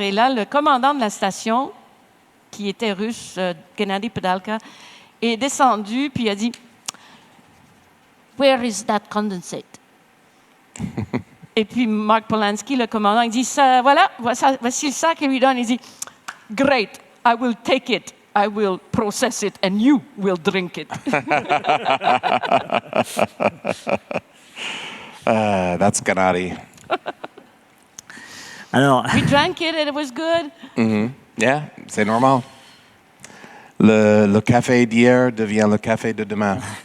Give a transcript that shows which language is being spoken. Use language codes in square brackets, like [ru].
[fr] Et là, le commandant de la station, qui était russe, Gennady Pedalka, est descendu puis il a dit « [en] Where is that condensate? [fr] » Et puis Mark Polanski, le commandant, il dit « Voilà, voici le sac. » Et lui donne, il dit « [en] Great, I will take it. I will process it and you will drink it. » That's Gennady. [fr] Alors, [en] We drank it and it was good. [fr] Yeah, c'est normal. Le café d'hier devient le café de demain.